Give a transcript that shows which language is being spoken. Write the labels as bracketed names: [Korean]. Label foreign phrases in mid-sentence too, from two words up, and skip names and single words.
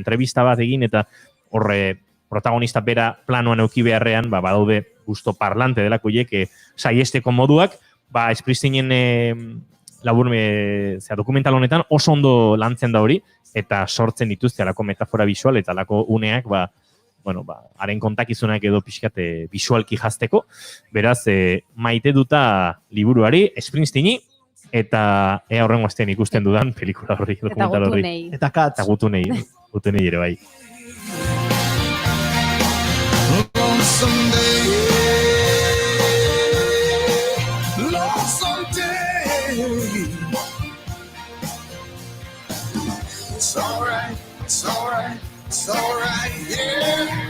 [Basque] Entrevista bat egin, eta horre protagonista bera planoan euki beharrean, badaude [Spanish] gusto parlante [Basque] delako hiek, saiesteko moduak, Spristinen dokumental honetan oso ondo lantzen da hori, eta sortzen dituzte alako metafora bisual, eta alako uneak, haren kontakizunak edo pixkate bisualki jazteko. Beraz, maite duta liburuari, Springsteeni, eta ea horrengo astean ikusten dudan pelikula horri, dokumental horri. Eta Katz. Eta gutunei ere bai. [English] Lonesome day. It's alright, it's alright, it's alright, yeah.